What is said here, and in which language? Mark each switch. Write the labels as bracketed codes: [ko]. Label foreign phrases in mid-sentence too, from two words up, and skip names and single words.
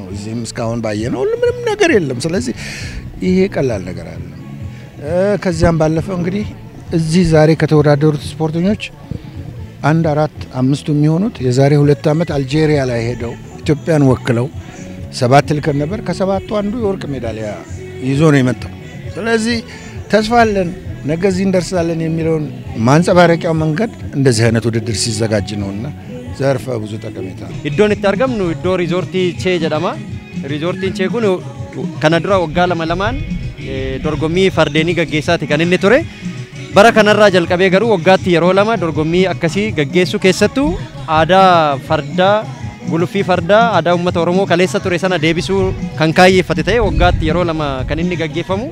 [am] እዚህም እስካሁን ባየነው ምንም ነገር የለም። ስለዚህ ይሄ ቀላል ነገር አለ። ከዚያም ባለፈው እንግዲህ እዚህ ዛሬ ከተወዳደሩት ስፖርተኞች 1 4 5 የሚሆኑት የዛሬ 2 ዓመት አልጄሪያ ላይ ሄደው ኢትዮጵያን ወክለው 7 ልከን ነበር። ከ7ቱ አንዱ የወርቅ ሜዳሊያ ይዞ ነው የመጣው። ስለዚህ ተስፋ አለን ነገ እዚህ እንደርሳለን የሚለውን ማንጸባረቂያው መንገድ እንደዚህ አይነት ውድድር ሲዘጋጅ ነውና ዘርፈ ብዙ ጠቀሜታ [om] iddoon itti argamnu iddoo riizoortii chee jedhama. Riizoortiin chee kun kana dura waggaa lamaan dorgommii fardeenii gaggeessaati kan inni ture. Bara kanarraa jalqabee garuu waggaatti yeroo 2 dorgommii akkasii gaggeessuu keessattuu aadaa fardaa guluffii fardaa aadaa uummata Oromoo kaleessa ture sana deebisuu kan kaayyeeffate ta'e waggaatti yeroo 2 kan inni gaggeeffamu.